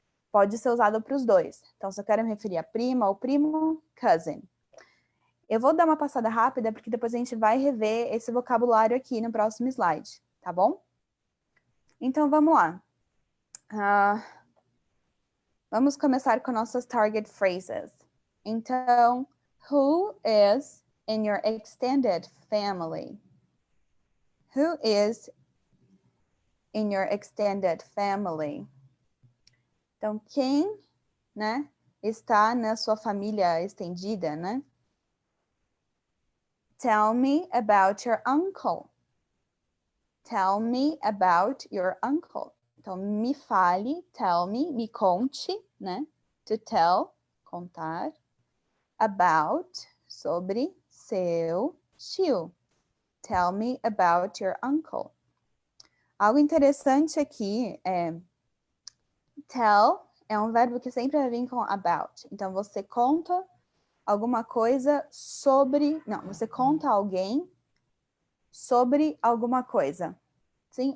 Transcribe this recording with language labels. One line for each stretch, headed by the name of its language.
Portuguese: Pode ser usado para os dois. Então, se eu quero me referir a prima ou primo, cousin. Eu vou dar uma passada rápida, porque depois a gente vai rever esse vocabulário aqui no próximo slide, tá bom? Então, vamos lá. Vamos começar com nossas target phrases.
English: Então, who is in your extended family? Who is in your extended family?
Portuguese: Então, quem, né, está na sua família estendida, né?
English: Tell me about your uncle. Tell me about your uncle.
Portuguese: Então, me fale,
English: tell me,
Portuguese: me conte, né? To tell, contar. About, sobre seu tio.
English: Tell me about your uncle.
Portuguese: Algo interessante aqui é tell é um verbo que sempre vai vir com about. Então, você conta alguma coisa sobre... Não, você conta alguém sobre alguma coisa. Sim?